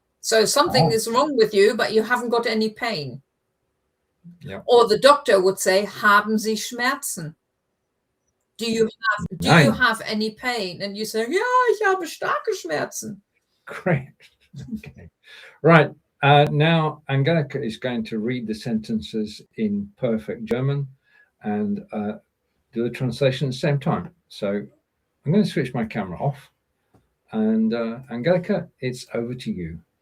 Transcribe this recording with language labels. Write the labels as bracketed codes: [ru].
[en] So something is wrong with you, but you haven't got any pain. Yeah. Or the doctor would say, [de] haben Sie Schmerzen? [en] Do you have any pain? And you say, [de] ja, ich habe starke Schmerzen. [en] Great. Okay. Right. Now Angelika is going to read the sentences in perfect German and do the translation at the same time. So I'm going to switch my camera off. And Angelika, it's over to you.